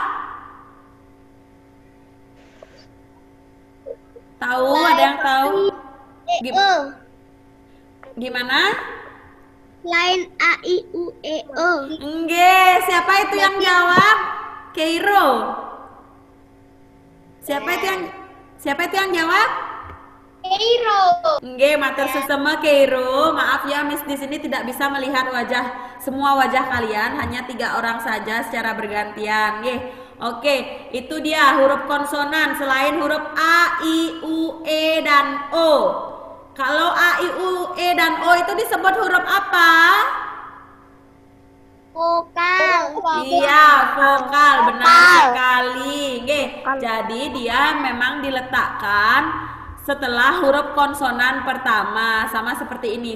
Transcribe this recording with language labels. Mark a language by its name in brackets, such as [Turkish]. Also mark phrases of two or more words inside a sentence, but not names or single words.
[Indonesian] Tahu? Ada yang tahu? Gimana? Lain A I U E O. Siapa itu yang jawab? Keiro. Siapa itu yang jawab? Keiro. [Balinese] Matur sesama Keiro. [Indonesian] Maaf ya Miss, di sini tidak bisa melihat semua wajah kalian, hanya 3 orang saja secara bergantian. Oke, itu dia huruf konsonan selain huruf A, I, U, E dan O. Kalau A, I, U, E dan O itu disebut huruf apa? Vokal. Iya, vokal, benar sekali. Jadi dia memang diletakkan setelah huruf konsonan pertama, sama seperti ini.